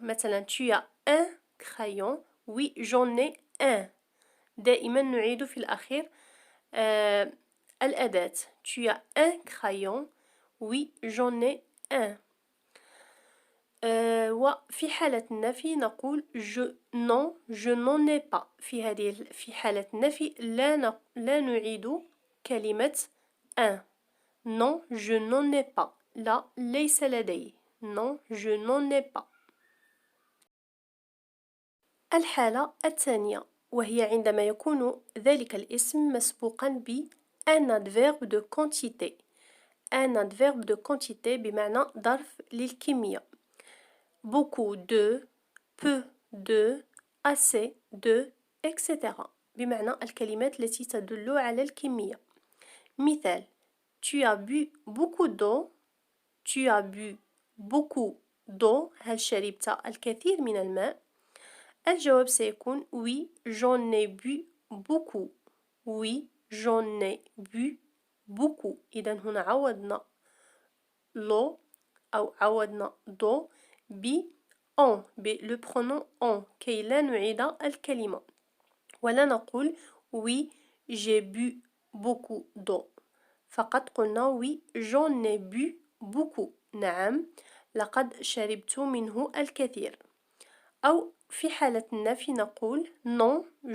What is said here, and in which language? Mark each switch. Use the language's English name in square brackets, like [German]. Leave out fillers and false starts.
[French] مثلا tu as un crayon؟ oui j'en ai un. [Arabic] دائما نعيد في الأخير الأداة. [French] tu as un crayon؟ oui j'en ai un. [Arabic] وفي حالة النفي نقول [French] je n'en ai pas. [Arabic] في حالة النفي لا نعيد كلمة un. [French] Non, je n'en ai pas. [Arabic] لا ليس لدي. [French] Non, je n'en ai pas. [Arabic] الحالة الثانية وهي عندما يكون ذلك الاسم مسبوقا ب un adverbe de quantité. [French] Un adverbe de quantité [Arabic] بمعنى ظرف للكمية. [French] Beaucoup de, peu de, assez de, etc. [Arabic] بمعنى الكلمات التي تدل على الكمية. [French] مثال: Tu as bu beaucoup d'eau. Tu as bu beaucoup d'eau. [Arabic] هل شربت الكثير من الماء؟ الجواب سيكون [French] Oui, j'en ai bu beaucoup. Oui, j'en ai bu beaucoup. [Arabic] إذا هنا عوضنا l'eau أو عوضنا d'eau ب en le pronom en كي لا نعيد الكلمة ولا نقول [French] oui j'ai bu beaucoup d'eau [Arabic] فقط قلنا [French] oui j'en ai bu beaucoup [Arabic] نعم لقد شربت منه الكثير أو في حالة النفي نقول non